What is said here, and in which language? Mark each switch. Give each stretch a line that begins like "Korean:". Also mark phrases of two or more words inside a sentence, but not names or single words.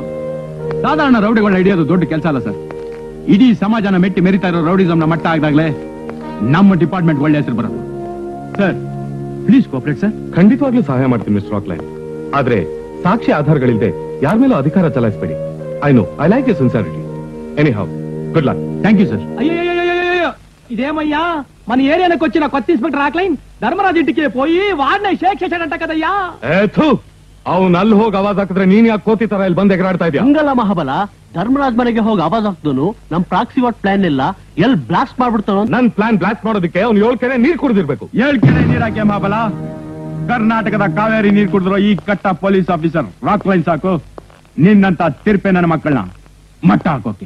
Kannada: ಸಾಧಾರಣ ರೌಡಿಗಳನ್ನ ಹಿಡಿಯೋದು ದೊಡ್ಡ ಕೆಲಸ ಅಲ್ಲ ಸರ್. ಇಡೀ ಸಮಾಜನ ಮೆಟ್ಟಿ ಮೆರಿತಾ ಇರೋ ರೌಡಿಸಂನ ಮಟ್ಟ ಆಗದಾಗ್ಲೇ ನಮ್ಮ ಡಿಪಾರ್ಟ್ಮೆಂಟ್ ಒಳ್ಳೆ ಹೆಸರು ಬರೋದು.
English: Sir, please cooperate sir.
Kannada: ಖಂಡಿತವಾಗ್ಲೂ ಸಹಾಯ ಮಾಡ್ತೀನಿ ಮಿಸ್ಟರ್ ರಾಕ್ಲೈನ್. ಆದ್ರೆ ಸಾಕ್ಷಿ ಆಧಾರಗಳಿಲ್ಲದೆ ಯಾರ ಮೇಲೂ ಅಧಿಕಾರ ಚಲಾಯಿಸಬೇಡಿ.
English: I like you sincerity. Any how, good luck. thank you sir.
Telugu: అయ్యో ఇదేమయ్యా, మన ఏరియాకి వచ్చిన కొత్త ఇన్స్పెక్టర్ రాక్లైన్ ధర్మరాజ్ ఇంటికి పోయి వాడినే షేక్ చేశాడంట కదయ్యా.
Kannada: ಅವ್ನು ಅಲ್ಲಿ ಹೋಗಿ ಆವಾಜ್ ಹಾಕಿದ್ರೆ ನೀನ್ ಯಾಕೆ ಕೋತಿ ತರ ಇಲ್ಲಿ ಬಂದ್ ಎಗರಾಡ್ತಾ ಇದೀಯ? ಹಂಗಲ್ಲ ಮಹಾಬಲ, ಧರ್ಮರಾಜ್ ಮನೆಗೆ ಹೋಗಿ ಆವಾಜ್ ಹಾಕ್ದನು ನಮ್ ಪ್ರಾಕ್ಸಿ ವಾಟ್ ಪ್ಲಾನ್ ಎಲ್ಲ ಎಲ್ಲಿ ಬ್ಲಾಸ್ಟ್ ಮಾಡ್ಬಿಡ್ತಾನೋ. ನನ್ ಪ್ಲಾನ್ ಬ್ಲಾಸ್ಟ್ ಮಾಡೋದಕ್ಕೆ ಅವ್ನು 7 ಕೆರೆ ನೀರ್ ಕುಡಿದಿರ್ಬೇಕು. 7 ಕೆರೆ ನೀರ್ ಹಾಕಿ ಮಹಾಬಲ, ಕರ್ನಾಟಕದ ಕಾವೇರಿ ನೀರ್ ಕುಡಿದ್ರು ಈ ಕಟ್ಟ
English: police officer
Kannada: ರಾಕ್ಲೈನ್ ಸಾಕು ನಿನ್ನಂತ ತಿರ್ಪೆ ನನ್ನ ಮಕ್ಕಳನ್ನ ಮಟ್ಟ ಹಾಕೋಕೆ.